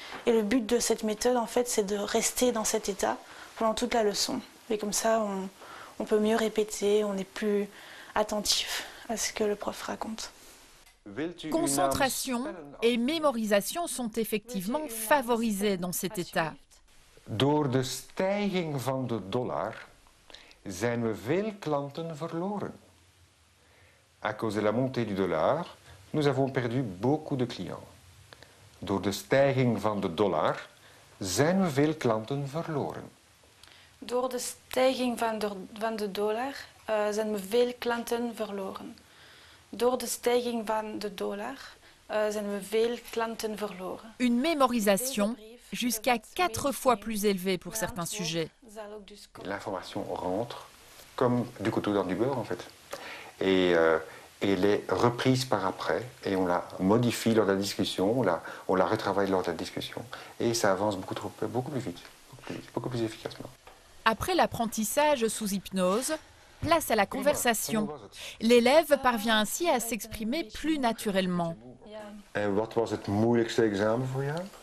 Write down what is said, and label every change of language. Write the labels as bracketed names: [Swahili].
[French] Et le but de cette méthode, en fait, c'est de rester dans cet état pendant toute la leçon. Et comme ça, on peut mieux répéter, on est plus attentif à ce que le prof raconte. Concentration et mémorisation sont effectivement favorisées dans cet état. [Dutch] Door de stijging van de dollar zijn we veel klanten verloren. [French] À cause de la montée du dollar, nous avons perdu beaucoup de clients. [Dutch] Door de stijging van de dollar zijn we veel klanten verloren. Door de stijging van de dollar zijn we veel klanten verloren. Door de stijging van de dollar zijn we veel klanten verloren. [French] Une mémorisation jusqu'à 4 fois plus élevée pour certains sujets. L'information rentre comme du couteau dans du beurre en fait. Et elle est reprise par après et on la modifie lors de la discussion, on la retravaille lors de la discussion et ça avance beaucoup plus vite, beaucoup plus efficacement. Après l'apprentissage sous hypnose, place à la conversation. L'élève parvient ainsi à s'exprimer plus naturellement. [Dutch] En wat was het moeilijkste examen voor jou?